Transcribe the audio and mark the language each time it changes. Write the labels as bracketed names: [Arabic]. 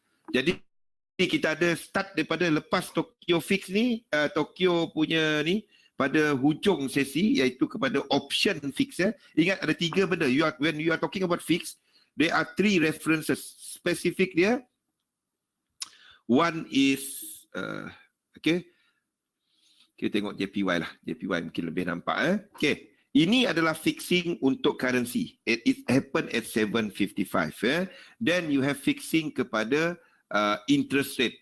[Malay] Jadi kita ada start daripada lepas Tokyo fix ni, Tokyo punya ni pada hujung sesi iaitu kepada option fix. Ingat ada tiga benda. [English] When you are talking about fix, there are three references specific [Malay] dia. [English] One is okay. [Malay] Kita tengok JPY lah. JPY mungkin lebih nampak. Okay. Ini adalah fixing untuk currency. [English] It happened at 7.55. Then you have fixing [Malay] kepada [English] interest rate.